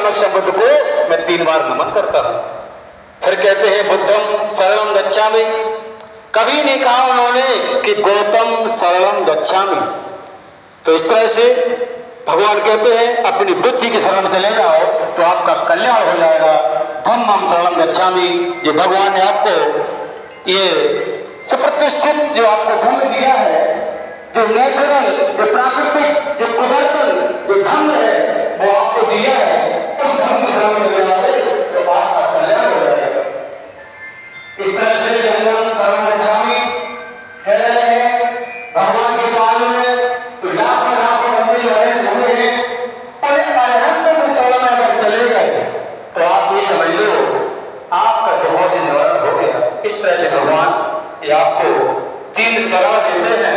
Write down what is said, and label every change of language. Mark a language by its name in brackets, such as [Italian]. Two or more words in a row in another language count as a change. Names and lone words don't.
[Hindi] बुद्ध को मैं 3 बार नमन करता हूं। फिर कहते हैं [Pali] बुद्धम शरणम गच्छामि। [Hindi] कभी नहीं कहा उन्होंने कि [Pali] गौतम शरणम गच्छामि। [Hindi] तो इस तरह से भगवान कहते हैं अपनी बुद्धि की शरण में चले जाओ तो आपका कल्याण हो जाएगा। [Pali] धम्मम शरणम गच्छामि, [Hindi] जो भगवान ने आपको ये सुप्रतिष्ठित जो आपको धर्म दिया है, जो नेचुरल, जो प्राकृतिक, जो कुदरतल जो धर्म है वो आपको दिया है, उस धर्म की शरण में चले जाओगे तो आपका कल्याण हो जाएगा। इस तरह से [Pali] शरणम शरणम गच्छामि [Hindi] कह रहे हैं भगवान के पाल में तो लाखों बंदे लड़े हुए हैं, और अरहंत की शरण में अगर चले गए तो आप ये समझ लो आपका दुखों से निवारण हो गया। इस तरह से भगवान ये आपको 3 शरण देते हैं।